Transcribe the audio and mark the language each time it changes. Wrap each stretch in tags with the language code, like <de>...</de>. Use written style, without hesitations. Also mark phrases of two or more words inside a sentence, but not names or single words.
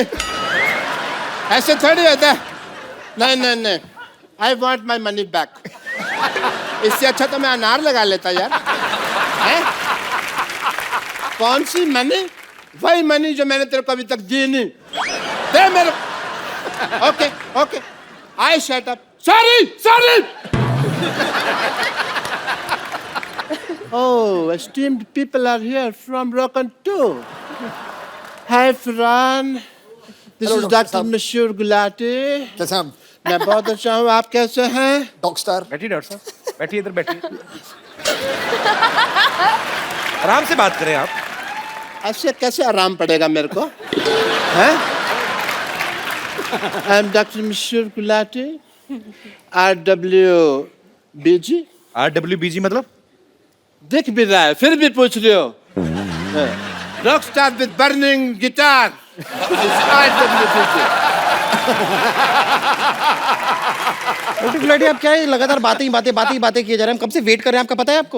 <hi>ऐसे थोड़ी होता है। नहीं नहीं नहीं,</hi> <en>I want my money back.</en> <hi>इससे अच्छा तो मैं अनार लगा लेता यार। है? कौन सी मनी? वही मनी जो मैंने तेरे को अभी तक दी नहीं। दे मेरे।</hi> <en>okay okay, I shut up. sorry sorry. Oh, esteemed people are here from Rock'n 2. Hi, Fran. This is Dr. Mashur Gulati.</en> <hi>कैसे हम? मैं बहुत अच्छा हूँ, आप कैसे हैं?</hi> <en>dog star.</en> <hi>बैठिए डॉक्टर साहब, बैठिए इधर बैठिए। आराम से बात करें आप। ऐसे कैसे आराम पड़ेगा मेरे को? हैं?</hi> <en>I'm Dr. Mashur Gulati. RWBG.</en> <hi>RWBG मतलब? दिख भी रहा है, फिर भी पूछ रहे हो।</hi> <en>rock star with burning guitar.</en> <hi>गुलाटी, आप क्या है लगातार बातें किए जा रहे हैं? हम कब से वेट कर रहे हैं, आपका पता है आपको?</hi>